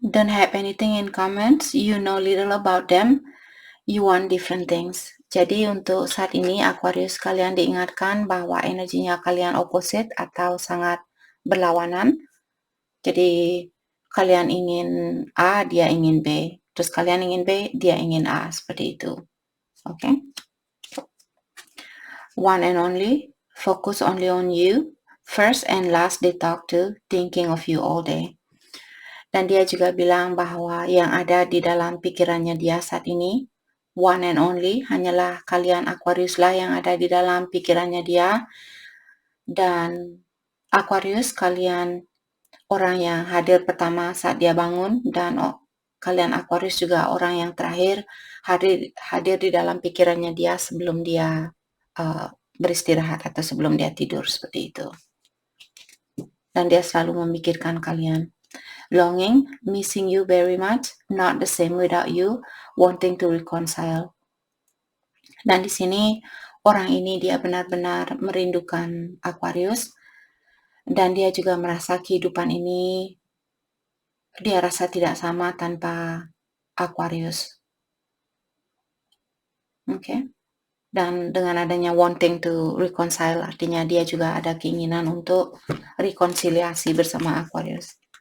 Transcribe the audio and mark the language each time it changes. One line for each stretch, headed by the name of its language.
English: Don't have anything in comments. You know little about them. You want different things.
Indonesian: Jadi untuk saat ini Aquarius kalian diingatkan bahwa energinya kalian opposite atau sangat berlawanan. Jadi kalian ingin A, dia ingin B. Terus kalian ingin B, dia ingin A. Seperti itu. Oke.
English: One and only. Focus only on you. First and last they talk to. Thinking of you all day.
Indonesian: Dan dia juga bilang bahwa yang ada di dalam pikirannya dia saat ini, one and only, hanyalah kalian Aquarius lah yang ada di dalam pikirannya dia. Dan Aquarius, kalian orang yang hadir pertama saat dia bangun, dan kalian Aquarius juga orang yang terakhir hadir di dalam pikirannya dia sebelum dia beristirahat atau sebelum dia tidur, seperti itu. Dan dia selalu memikirkan kalian.
English: Longing, missing you very much, not the same without you, wanting to reconcile.
Indonesian: Dan di sini orang ini dia benar-benar merindukan Aquarius dan dia juga merasa kehidupan ini dia rasa tidak sama tanpa Aquarius. Oke. Dan dengan adanya
English: wanting to reconcile
Indonesian: artinya dia juga ada keinginan untuk rekonsiliasi bersama Aquarius.